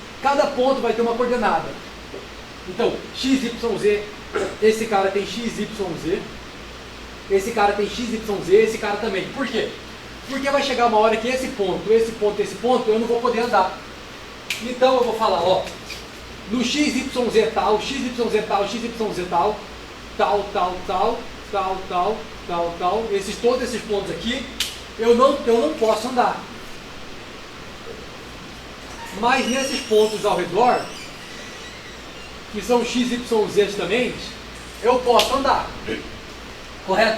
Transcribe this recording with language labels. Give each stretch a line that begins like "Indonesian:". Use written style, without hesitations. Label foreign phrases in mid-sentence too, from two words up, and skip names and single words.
Portuguese: Cada ponto vai ter uma coordenada. Então, x, y, z, esse cara tem x, y, z. Esse cara tem x, y, z, esse cara também. Por quê? Porque vai chegar uma hora que esse ponto, eu não vou poder andar. Então eu vou falar, ó, no x, y, z tal, x, y, z tal, x, y, z tal, tal, tal, tal, tal, tal, tal, tal, todos esses pontos aqui, eu não posso andar. Mas nesses pontos ao redor, que são x, y, z também, eu posso andar. Correto?